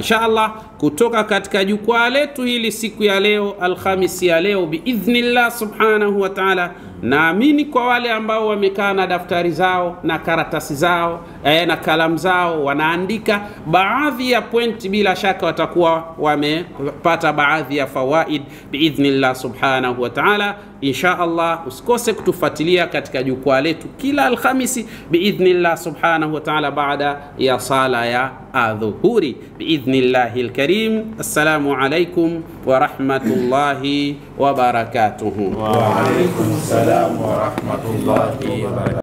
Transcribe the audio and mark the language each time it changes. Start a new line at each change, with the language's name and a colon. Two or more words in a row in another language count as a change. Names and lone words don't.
Swahili: Inshallah kutoka katika jukwaa letu hili siku ya leo, Alhamisi ya leo
Arabic: بإذن الله سبحانه وتعالى,
Swahili: naamini kwa wale ambao wamekaa na daftari zao na karatasi zao na kalamu zao wanaandika baadhi ya pointi, bila shaka watakuwa wamepata baadhi ya fawaid
Arabic: بإذن الله سبحانه وتعالى. إن شاء الله
Swahili: usikose kutufuatilia katika jukwaa letu kila Alhamisi
Arabic: بإذن الله سبحانه وتعالى
Swahili: baada ya sala ya adhuhuri
Arabic: بإذن الله الكريم. السلام عليكم ورحمة الله وبركاته. وعليكم السلام ورحمة الله وبركاته.